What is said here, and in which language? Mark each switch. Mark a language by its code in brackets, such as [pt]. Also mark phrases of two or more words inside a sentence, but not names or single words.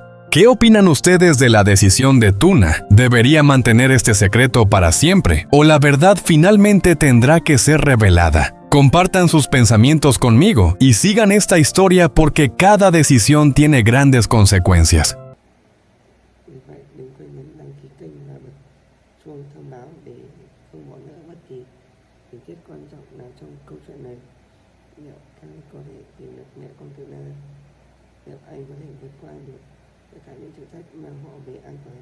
[es] ¿Qué opinan ustedes de la decisión de Tuna? ¿Debería mantener este secreto para siempre, o la verdad finalmente tendrá que ser revelada? Compartan sus pensamientos conmigo y sigan esta historia porque cada decisión tiene grandes consecuencias. [vi] Đừng quên nhấn đăng ký kênh và bật chuông thông báo để không bỏ lỡ bất kỳ tình tiết quan trọng nào trong câu chuyện này. Liệu anh có thể tìm được mẹ con Tuna? Liệu anh có thể vượt qua được tất cả những thử thách mang họ về an toàn?